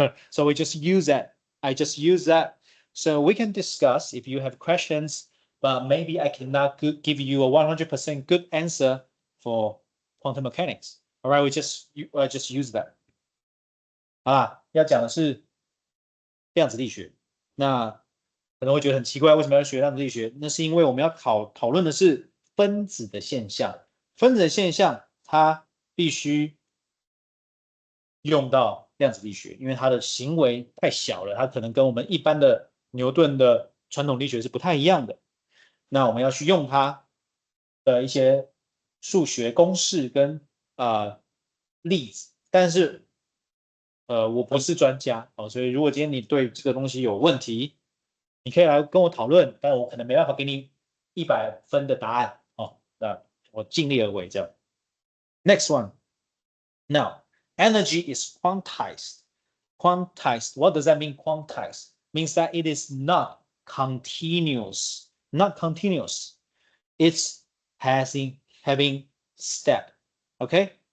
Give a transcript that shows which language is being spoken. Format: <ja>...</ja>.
<en>So we just use that. I just use that. So we can discuss if you have questions, but maybe I cannot give you a 100% good answer for quantum mechanics. All right, we just use that.</en> <zh>啊，要讲的是量子力学。那可能会觉得很奇怪，为什么要学量子力学？那是因为我们要讨论的是分子的现象。分子的现象它必须用到量子力学，因为它的行为太小了，它可能跟我们一般的牛顿的传统力学是不太一样的。那我们要去用它的一些数学公式跟例子，但是我不是专家哦，所以如果今天你对这个东西有问题，你可以来跟我讨论，但我可能没办法给你100分的答案哦。那我尽力而为这样。</zh> <en>Next one. Now, energy is quantized. Quantized. What does that mean? Quantized means that it is not continuous. Not continuous. It's having step. Okay.</en>